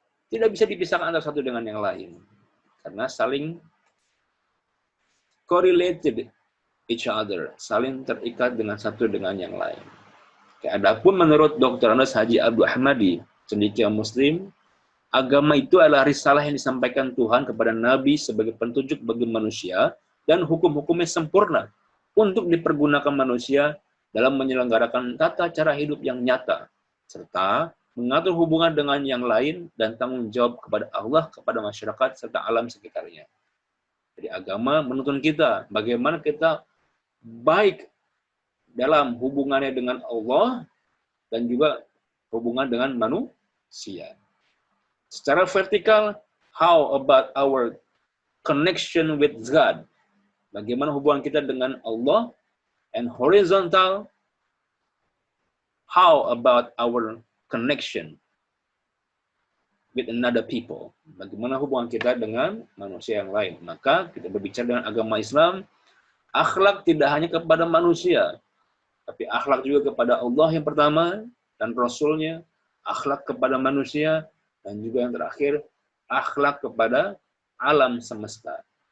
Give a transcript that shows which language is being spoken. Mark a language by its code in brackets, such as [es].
[id] Tidak bisa dipisahkan antara satu dengan yang lain. Karena saling [en] correlated each other. [id] Saling terikat dengan satu dengan yang lain. Adapun menurut Dr. Andes Haji Abdul Ahmadi, cendekiawan Muslim, agama itu adalah risalah yang disampaikan Tuhan kepada Nabi sebagai petunjuk bagi manusia dan hukum-hukumnya sempurna untuk dipergunakan manusia dalam menyelenggarakan tata cara hidup yang nyata, serta mengatur hubungan dengan yang lain, dan tanggung jawab kepada Allah, kepada masyarakat, serta alam sekitarnya. Jadi agama menuntun kita bagaimana kita baik dalam hubungannya dengan Allah dan juga hubungan dengan manusia. Secara vertikal, [en] how about our connection with God? [id] Bagaimana hubungan kita dengan Allah? [en] And horizontal, how about our connection with another people? [id] Bagaimana hubungan kita dengan manusia yang lain? Maka kita berbicara dengan agama Islam, akhlak tidak hanya kepada manusia, tapi akhlak juga kepada Allah yang pertama dan Rasulnya, akhlak kepada manusia, dan juga yang terakhir, akhlak kepada alam semesta.